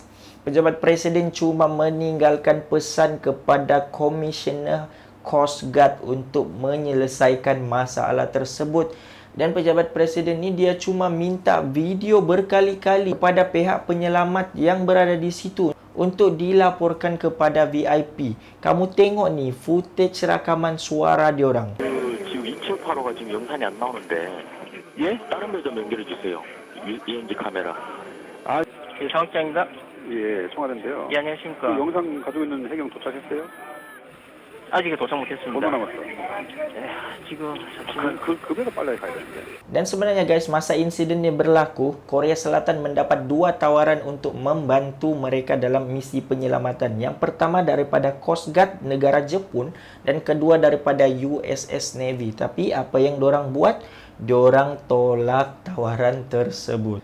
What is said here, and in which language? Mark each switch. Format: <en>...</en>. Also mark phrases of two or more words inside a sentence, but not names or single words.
<ms>Pejabat presiden cuma meninggalkan pesan kepada Komisioner</ms> <en>Coast Guard</en> <ms>untuk menyelesaikan masalah tersebut. Dan pejabat presiden ni dia cuma minta video berkali-kali kepada pihak penyelamat yang berada di situ untuk dilaporkan kepada VIP. Kamu tengok ni footage rakaman suara diorang.</ms> <ko>278호가 지금 영상이 안 나오는데 예? 다른 배 좀 연결해 주세요. ENG 카메라. 아, 예, 상학장입니다. 예, 청와대인데요. 예, 안녕하십니까. 그 영상 가지고 있는 해경 도착했어요? 아직 도착 못했습니다. 얼마 남았어? 지금 잠시만. 그 배가 빨리 가야 되는데.</ko> <ms>Dan sebenarnya guys, masa insiden ini berlaku, Korea Selatan mendapat dua tawaran untuk membantu mereka dalam misi penyelamatan. Yang pertama daripada</ms> <en>Coast Guard</en> <ms>negara Jepun dan kedua daripada USS Navy. Tapi apa yang dorang buat? Diorang tolak tawaran tersebut.</ms>